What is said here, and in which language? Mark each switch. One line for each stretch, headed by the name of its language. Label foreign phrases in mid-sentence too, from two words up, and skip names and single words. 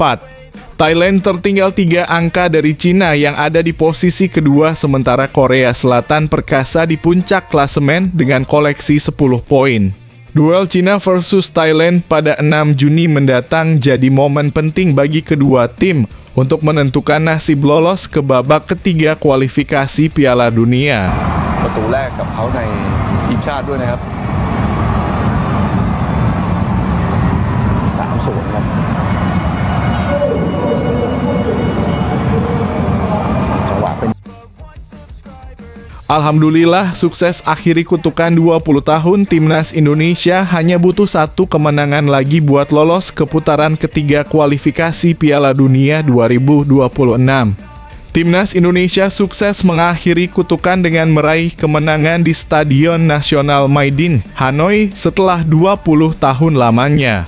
Indonesian: Thailand tertinggal 3 angka dari Cina yang ada di posisi kedua, sementara Korea Selatan perkasa di puncak klasemen dengan koleksi 10 poin. Duel Cina versus Thailand pada 6 Juni mendatang jadi momen penting bagi kedua tim untuk menentukan nasib lolos ke babak ketiga kualifikasi Piala Dunia.
Thai: ประตูแรกกับเขาในทีมชาติด้วยนะครับ 3-0 ครับจังหวะเป็น
Indonesian: Alhamdulillah sukses akhiri kutukan 20 tahun Timnas Indonesia, hanya butuh 1 kemenangan lagi buat lolos ke putaran ketiga kualifikasi Piala Dunia 2026. Timnas Indonesia sukses mengakhiri kutukan dengan meraih kemenangan di Stadion Nasional Maidin, Hanoi setelah 20 tahun lamanya.